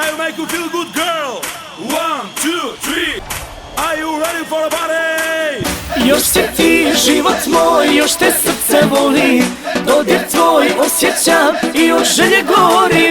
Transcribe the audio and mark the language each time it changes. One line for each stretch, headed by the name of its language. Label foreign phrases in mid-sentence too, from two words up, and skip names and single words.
English: make you feel good, girl. 1, 2, 3. Are you ready for a party?
Croatian: Još si ti život moj, još te srce voli, dodir tvoj osjećam i od želje gorim.